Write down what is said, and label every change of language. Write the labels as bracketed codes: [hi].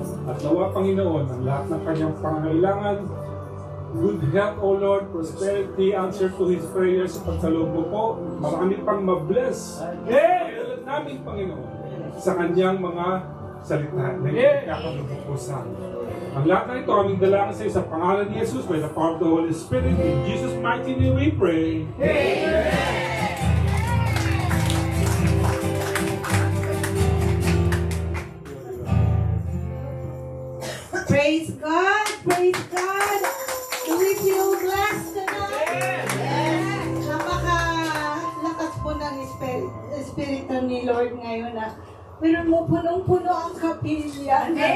[tl] At nawa, Panginoon, ang lahat ng kanyang pangangailangan, [en] good health, O Lord, prosperity, answer to his prayers [tl] sa pagkaloob mo po. Marami pang mabless. Pagdalat namin, Panginoon, sa kanyang mga salita na ipagkakaloob po sa amin. Ang lahat na ito, aming dalangin sa iyo sa pangalan ni Jesus [en] by the power of the Holy Spirit. In Jesus' mighty name we pray. Amen. Praise God! Praise God! Do we feel blessed tonight? Yes! [tl] Napaka-lakas po ng Espiritu ni Lord ngayon na meron mo punong-puno ang kapilya.